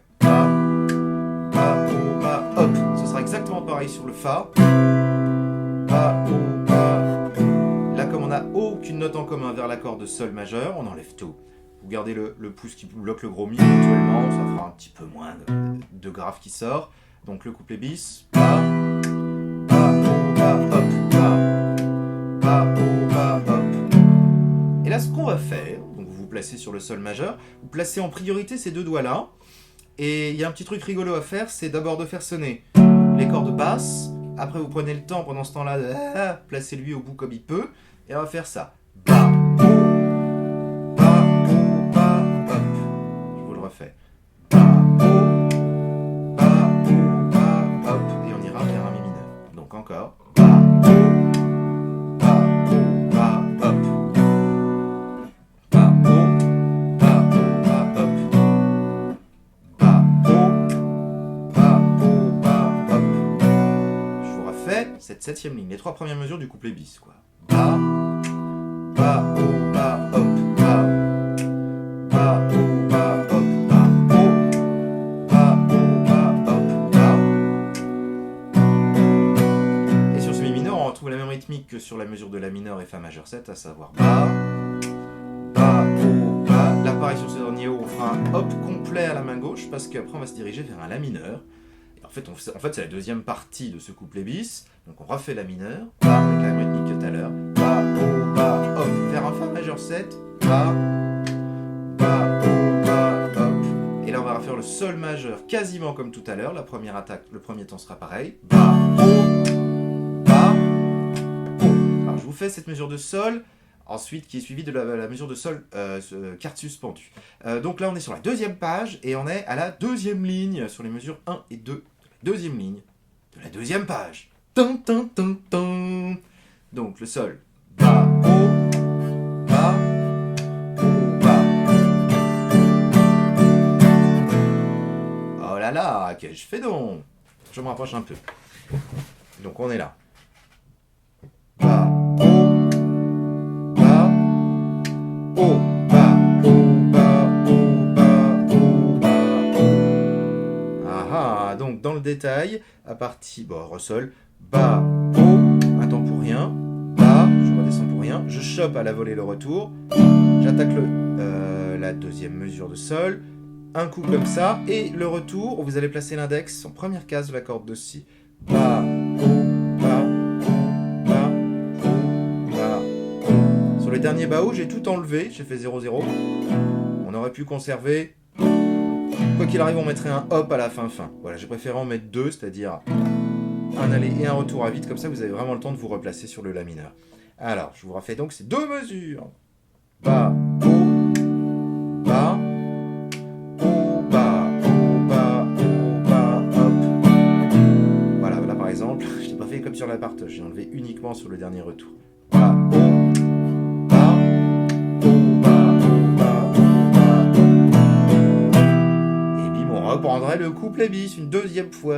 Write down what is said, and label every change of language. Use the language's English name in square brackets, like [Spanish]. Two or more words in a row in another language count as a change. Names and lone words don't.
[French] Ba, Ba, O, Ba, hop. Ce sera exactement pareil sur le Fa. Ba, O, Ba. Là, comme on n'a aucune note en commun vers l'accord de Sol majeur, on enlève tout. Vous gardez le pouce qui bloque le gros Mi éventuellement, ça fera un petit peu moins de grave qui sort. Donc le couplet bis, Ba, Ba, O, Ba, hop, Ba, Ba, O, Ba, hop. Et là, ce qu'on va faire, donc vous vous placez sur le Sol majeur, vous placez en priorité ces deux doigts-là, Et il y a un petit truc rigolo à faire, c'est d'abord de faire sonner les cordes basses. Après, vous prenez le temps pendant ce temps-là de placez-lui au bout comme il peut. Et on va faire ça. Ba, bo, ba, bo, ba, hop. Je vous le refais. Ba, bo, ba, bo, ba, hop. Et on ira vers un mi mineur. Donc encore. Ba, bo, ba, bo, ba, hop. Ba, bo, ba, bo, ba, hop. Ba, bo, ba, bo, ba, hop. Je vous refais cette septième ligne. Les trois premières mesures du couplet bis, quoi. Ba, ba, bo, ba, hop, ba, ba, bo, ba, hop, ba, bo, ba, bo, ba, hop, ba. Et sur ce mi mineur, on retrouve la même rythmique que sur la mesure de la mineur et fa majeur 7, à savoir ba, ba, bo, ba. Là, pareil, sur ce dernier haut, on fera un hop complet à la main gauche, parce qu'après, on va se diriger vers un la mineur. Et en fait, c'est la deuxième partie de ce couplet bis. Donc, on refait la mineur, ba, avec la même rythmique que tout à l'heure. Ba, bo, ba, hop, vers un fa majeur 7, ba, ba, bo, ba, hop. Et là, on va refaire le sol majeur quasiment comme tout à l'heure. La première attaque, le premier temps sera pareil. Ba, bo, ba, bo. Alors, je vous fais cette mesure de sol, ensuite qui est suivie de la mesure de sol quarte suspendue. Donc là, on est sur la deuxième page et on est à la deuxième ligne sur les mesures 1 et 2. Deuxième ligne de la deuxième page. Tum, tum, tum, tum. Donc le sol. Ba, bo, ba, bo, ba. Oh là là, qu'est-ce que je fais donc? Je me rapproche un peu. Donc on est là. Ba, bo, ba, oh, ba, oh, ba, oh, ba, oh, ba, oh. Ah ah, donc dans le détail, à partir, bon, re-sol, ba, bo, un temps pour rien. Je redescends pour rien, je chope à la volée le retour, j'attaque la deuxième mesure de sol, un coup comme ça, et le retour, vous allez placer l'index en première case de la corde de si. Ba, bo, ba, bo, ba, bo, ba, bo. Sur les derniers baos, j'ai tout enlevé, j'ai fait 0-0. On aurait pu conserver, quoi qu'il arrive, on mettrait un hop à la fin. Voilà, j'ai préféré en mettre deux, c'est-à-dire un aller et un retour à vide, comme ça vous avez vraiment le temps de vous replacer sur le la mineur. Alors, je vous refais donc ces deux mesures. Ba, bo, ba, bo, ba, bo, ba, bo, ba, hop. Voilà, là par exemple, je n'ai pas fait comme sur la partoche, j'ai enlevé uniquement sur le dernier retour. Ba, bo, ba, bo, ba, bo, ba, bo, ba, hop. Et bim, on reprendrait le couplet bis une deuxième fois.